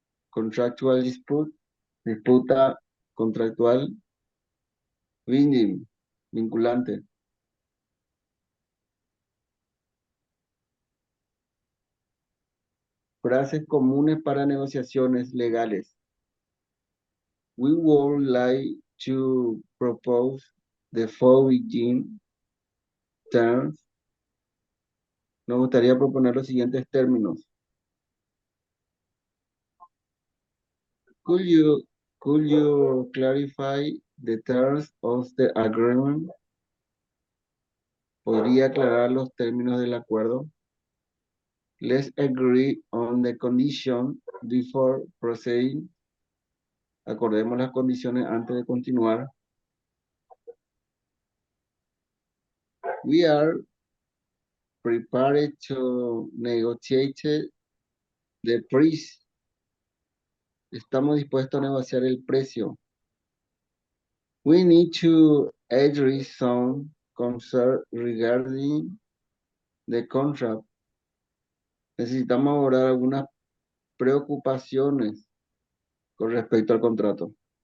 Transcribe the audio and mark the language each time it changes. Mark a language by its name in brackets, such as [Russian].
[English] Contractual dispute, [Spanish] disputa contractual. Binding, vinculante. Frases comunes para negociaciones legales. [English] We would like to propose the following terms. [Spanish] Nos gustaría proponer los siguientes términos. [English] Could you clarify the terms of the agreement? [Spanish] ¿Podría aclarar los términos del acuerdo? [English] Let's agree on the condition before proceeding. [Spanish] Acordemos las condiciones antes de continuar. [English] We are prepared to negotiate the price. [Spanish] Estamos dispuestos a negociar el precio. [English] We need to address some concern regarding the contract. [Spanish] Necesitamos abordar algunas preocupaciones con respecto al contrato.